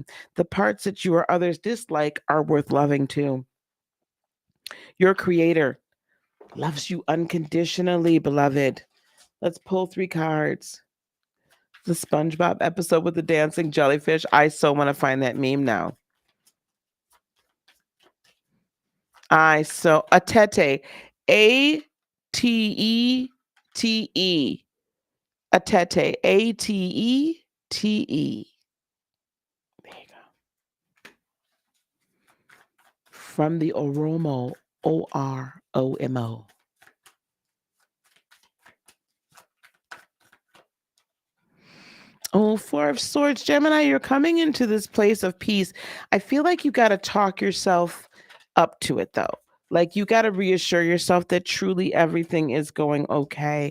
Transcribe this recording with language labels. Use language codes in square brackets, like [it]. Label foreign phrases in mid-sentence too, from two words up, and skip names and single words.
[en] The parts that you or others dislike are worth loving too. Your creator loves you unconditionally, beloved. Let's pull 3 cards. The SpongeBob episode with the dancing jellyfish. I so want to find that meme now. Atete. A-T-E-T-E. Atete. A-T-E-T-E. There you go. From the Oromo. O-R-O-M-O. Oh, 4 of Swords. Gemini, you're coming into this place of peace. I feel like you got to talk yourself up to it, though. Like you got to reassure yourself that truly everything is going okay.